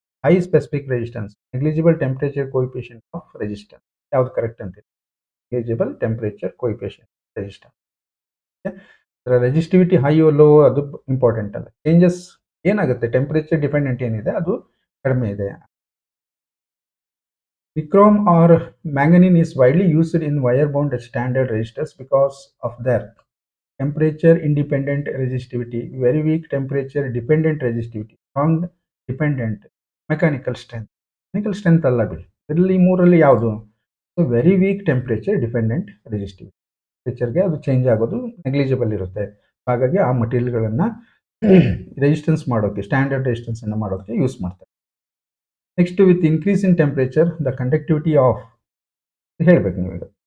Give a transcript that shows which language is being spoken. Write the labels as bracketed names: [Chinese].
[English] High specific resistance, negligible temperature coefficient of resistance. [Kannada] ಯಾವ್ದು correct ಅಂತೀವಿ, negligible temperature coefficient resistance. Resistivity high low ಅದು important ಅಲ್ಲ. Changes ಏನಾಗುತ್ತೆ, temperature dependent ಏನಿದೆ ಅದು ಕಡಿಮೆ ಇದೆ. [English] Nichrome or manganene is widely used in wire-bound standard resistors because of their temperature independent resistivity, very weak temperature dependent resistivity, strong dependent mechanical strength. [Kannada] Mechanical strength ಅಲ್ಲ ಬಿಡಿ, ಇದರಲ್ಲಿ ಮೂರಲ್ಲಿ ಯಾವುದು, so [English] Very weak temperature dependent resistivity. [Kannada] ಟೆಂಪರೇಚರ್ಗೆ ಅದು change ಆಗೋದು negligible ಇರುತ್ತೆ. ಹಾಗಾಗಿ ಆ ಮಟೀರಿಯಲ್ಗಳನ್ನು ರೆಸಿಸ್ಟೆನ್ಸ್ ಮಾಡೋಕ್ಕೆ, ಸ್ಟ್ಯಾಂಡರ್ಡ್ ರೆಸಿಸ್ಟೆನ್ಸ್ ಅನ್ನು ಮಾಡೋಕ್ಕೆ ಯೂಸ್ ಮಾಡ್ತಾರೆ. [English] next, with increase in temperature the conductivity of, [Kannada] ಹೇಳ್ಬೇಕು ನೀವೀಗ.